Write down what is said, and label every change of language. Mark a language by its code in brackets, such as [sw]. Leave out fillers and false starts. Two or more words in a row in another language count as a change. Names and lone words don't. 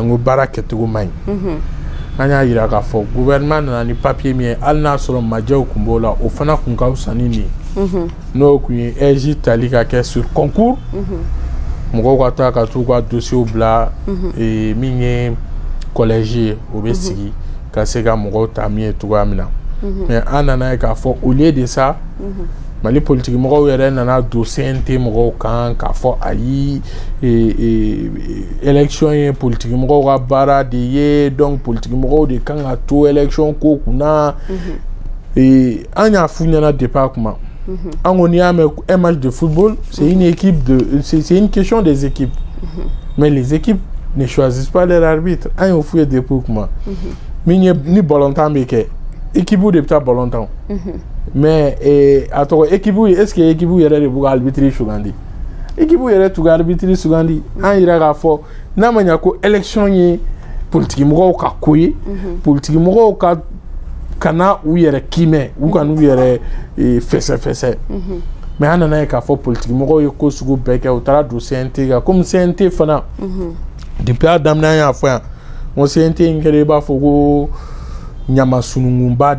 [bm] n ko baara kɛcogo man ɲi an y'a yira k'a fɔ gouvernement nana ni papier min ye hali n'a sɔrɔ majɛw tun b'o la o fana tun ka fisa ni nin ye n'o tun ye EJ tali ka kɛ [fr] sur concours [bm] mɔgɔw ka taa ka t'u ka dossier bila min ye collège ye o bɛ sigi ka se ka mɔgɔw ta min ye cogoya min na mais an nana ye k'a fɔ [fr] au lieu de ça [bm] Mali politiki mɔgɔw yɛrɛ nana don CNT mɔgɔw kan k'a fɔ ayi élection ye politiki mɔgɔw ka baara de ye donc politiki mɔgɔw de kan ka to élection ko kunna an y'a f'u ɲɛna depuis a kuma an ko n'i y'a mɛn [fr] un match de football c'est une question des équipes mais les équipes ne choisissent pas leur arbitre [bm] an y'o f'u ye depuis o kuma min ye ni ballontan bɛ kɛ équipe de bɛ taa ballontan mais a tɔgɔ équipe [fr] est-ce que [bm] équipe yɛrɛ de b'u ka arbitre sugandi équipe yɛrɛ t'u ka arbitre sugandi an yira k'a fɔ n'a ma ɲɛ ko élection ye politiki mɔgɔw ka ko ye politiki mɔgɔw ka kana u yɛrɛ kimɛ u ka n'u yɛrɛ fɛsɛfɛsɛ mais an nana ye k'a fɔ politiki mɔgɔw ye ko sugu bɛɛ kɛ u taara don CNT kan comme CNT fana depuis a daminɛ an y'a fɔ yan n ko CNT in kɛra i b'a fɔ ko ɲamasunungunba